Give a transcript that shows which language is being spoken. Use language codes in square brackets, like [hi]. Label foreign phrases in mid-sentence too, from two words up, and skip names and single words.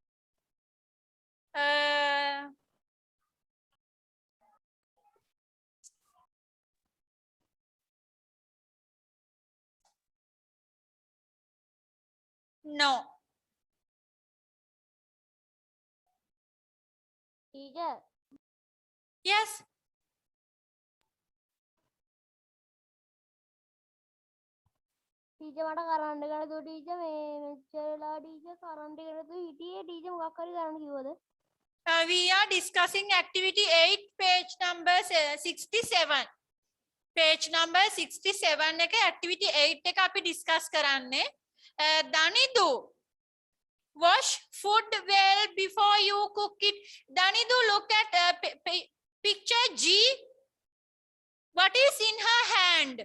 [en] No. Teacher, Yes. [si] teacher මට කරන්න ගන්න දෝ teacher මේ මෙච්චරලා teacher කරන්න ගන්න දෝ හිටියේ teacher මොකක් හරි කරන්න කිව්වද? [en] We are discussing activity 8, page number 67. Page number 67 [si] එක [en] activity 8 [si] එක අපි discuss කරන්නේ. [en] Danidu, wash food well before you cook it. Danidu, look at picture G. What is in her hand?